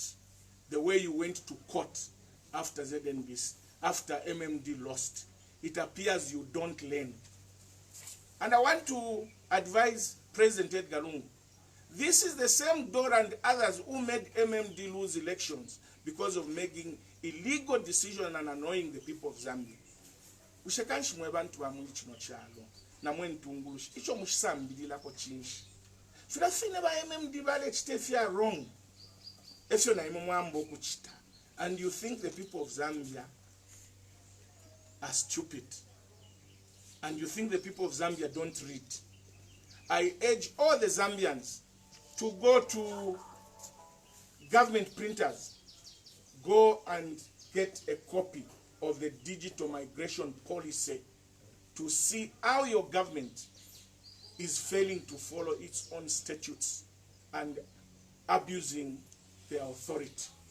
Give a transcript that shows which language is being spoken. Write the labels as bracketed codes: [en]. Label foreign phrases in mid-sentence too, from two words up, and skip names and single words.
[en] The way you went to court after ZNBC, after MMD lost. It appears you don't learn. And I want to advise President Edgar Lungu. This is the same Dora and others who made MMD lose elections because of making illegal decisions and annoying the people of Zambia. [bem] Ushakanshi mwebantu wa muli chino chalo. Na mwe ntungulushi. Icho mushisambidila ko chinshi. Filafine ba MMD bale chitefia wrong. Efyo na imo mwambo kuchita. [en] And you think the people of Zambia are stupid. And you think the people of Zambia don't read. I urge all the Zambians to go to government printers. Go and get a copy of the digital migration policy to see how your government is failing to follow its own statutes and abusing their authority.